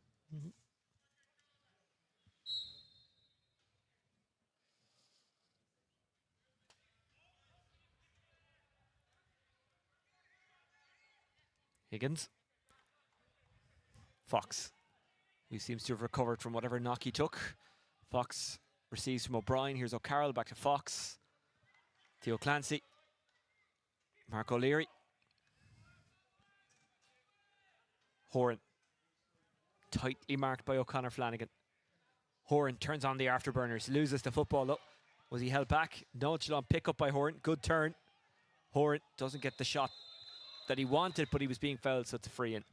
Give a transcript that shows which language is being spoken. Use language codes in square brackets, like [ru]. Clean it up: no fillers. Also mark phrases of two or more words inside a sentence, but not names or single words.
[en] Higgins. Fox, who seems to have recovered from whatever knock he took. Fox receives from O'Brien. Here's O'Carroll, back to Fox. Theo Clancy. Mark O'Leary. Horan. Tightly marked by O'Connor Flanagan. Horan turns on the afterburners, loses the football though. Was he held back? Nonchalant pick up by Horan. Good turn. Horan doesn't get the shot that he wanted, but he was being fouled, so it's a free in.